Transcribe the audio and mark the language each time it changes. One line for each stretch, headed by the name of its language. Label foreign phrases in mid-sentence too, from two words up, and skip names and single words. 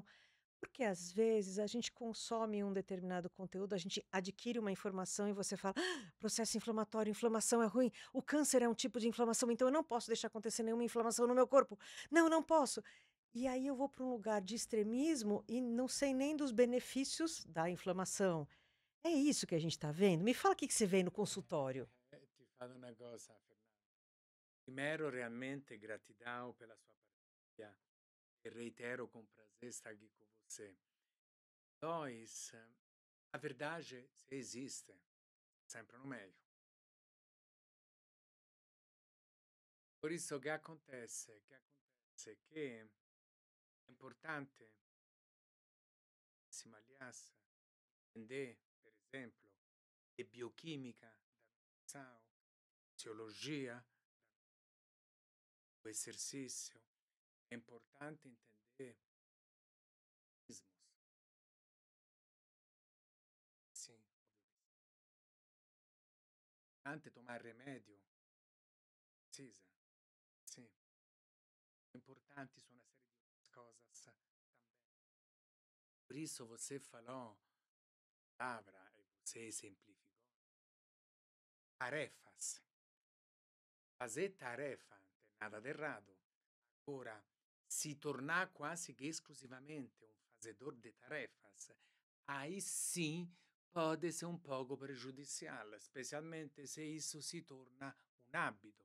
Portuguese: Porque às vezes a gente consome um determinado conteúdo, a gente adquire uma informação e você fala: "Ah, processo inflamatório, inflamação é ruim, o câncer é um tipo de inflamação, então eu não posso deixar acontecer nenhuma inflamação no meu corpo. Não, não posso." E aí eu vou para um lugar de extremismo e não sei nem dos benefícios da inflamação. É isso que a gente está vendo? Me fala o que que você vê no consultório.
Italian: Ti falo una cosa, Fernanda.
Portuguese: Primeiro, realmente, gratidão pela sua partilha. e reitero com prazer estar aqui com você. Nós, a verdade, se existe, sempre no meio. Por isso,
Italian: che acontece? Che acontece? Che è importante,
Portuguese: aliás, entender,
Italian: per esempio, di biochimica,
Portuguese: da nutrição, fisiologia, do exercício. É importante entender mecanismos. Sim, importante tomar remédio, precisa. Sim, importante
Italian: su una serie
Portuguese: de outras coisas também. Por isso você falou palavra e você exemplificou tarefas. Fazer tarefa não tem nada de errado. Agora, se tornar quase que exclusivamente um fazedor de tarefas, aí sim pode ser um pouco prejudicial, especialmente se isso se torna um hábito.